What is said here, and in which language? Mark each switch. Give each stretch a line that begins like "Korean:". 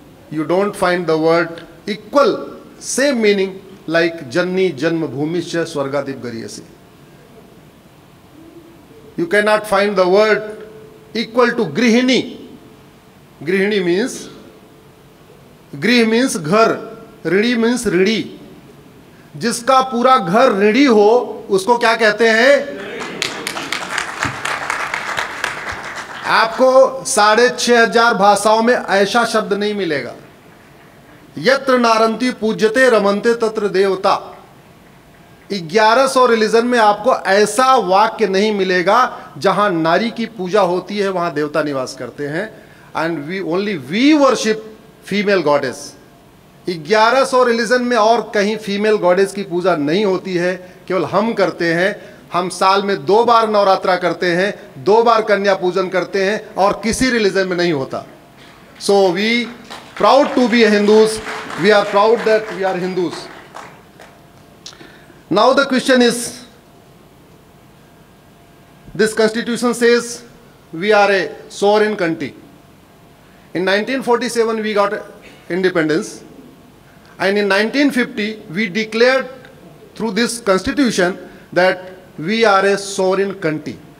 English: You don't find the word equal, same meaning like
Sanskrit: Janni Janma Bhumischa Swargadat Garyashi.
English: You cannot find the word equal to Grihini. Grihini means, Grih means घर, ऋणी means ऋणी.
Hindi: जिसका पूरा घर ऋणी हो उसको क्या कहते हैं? आपको 6500 भाषाओं में ऐसा शब्द नहीं मिलेगा.
Sanskrit: यत्र नारंती पूज्यते रमन्ते तत्र देवता.
Hindi: 1100 रिलीजन में आपको ऐसा वाक्य नहीं मिलेगा जहां नारी की पूजा होती है वहां देवता निवास करते हैं.
English: And we worship female goddess.
Hindi: 1100 religion में और कहीं फीमेल गॉडेस की पूजा नहीं होती है, केवल हम करते हैं. हम साल में 2 बार नवरात्रा करते हैं, 2 बार कन्या पूजन करते हैं और किसी रिलीजन में नहीं होता.
English: So we proud to be Hindus. We are proud that we are Hindus. Now the question is, this constitution says we are a sovereign country. In 1947 we got independence, and in 1950 we declared through this constitution that we are a sovereign country.